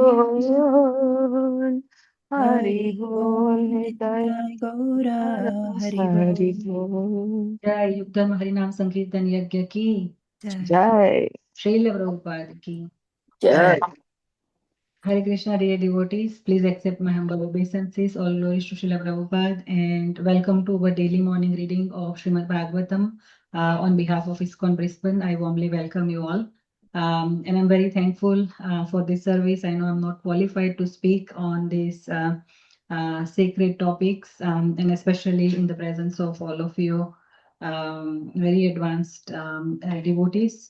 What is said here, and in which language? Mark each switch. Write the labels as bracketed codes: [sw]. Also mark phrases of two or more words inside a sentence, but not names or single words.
[hi] बोल हरि हरि बोल बोल निताय नित्याय गौरा हरि हरि बोल बोल जय युगम हरिनाम संकीर्तन यज्ञ की जय जय श्रील प्रभुपाद की जय [en] जय Hare Krishna, dear devotees, please accept my humble obeisances. All glories to Srila Prabhupada, and welcome to our daily morning reading of Śrīmad-Bhāgavatam. On behalf of ISKCON Brisbane, I warmly welcome you all. And I'm very thankful for this service. I know I'm not qualified to speak on these sacred topics, and especially in the presence of all of you, very advanced devotees.